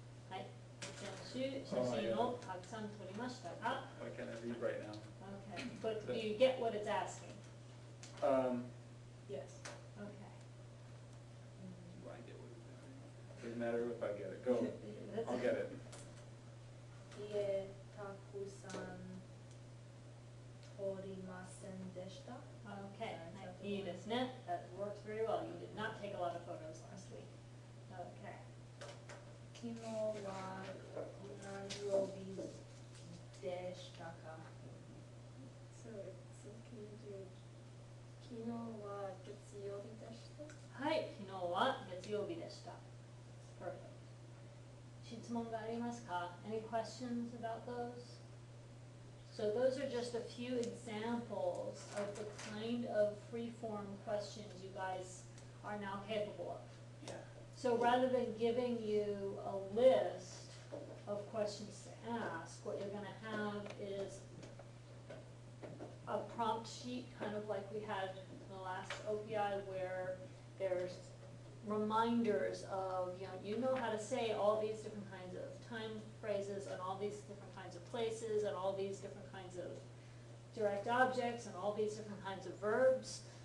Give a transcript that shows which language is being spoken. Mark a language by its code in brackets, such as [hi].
[ja] はい、先週写真をたくさん撮りましたか。 [en] What can I read right now? Okay, but do you get what it's asking? Yes. Okay. Do I get what it's doing? Doesn't matter if I get it. Go. That's- I'll get it. [ja] いえ、たくさん取りませんでした。 Okay, はいいいですね。 [en] That works very well. You did not take a lot of photos last week. Okay. [ja] 昨日は何曜日でしたか？ [en] So it's can you do [ja] 昨日は月曜日でした。はい、昨日は月曜日でした。 Perfect. 質問がありますか？ [en] Any questions about those? So those are just a few examples of the kind of free-form questions you guys are now capable of. Yeah. So rather than giving you a list of questions to ask, what you're gonna have is a prompt sheet, kind of like we had in the last OPI, where there's reminders of, you know how to say all these different kinds of time phrases and all these different kinds of places and all these different kinds of direct objects and all these different kinds of verbs.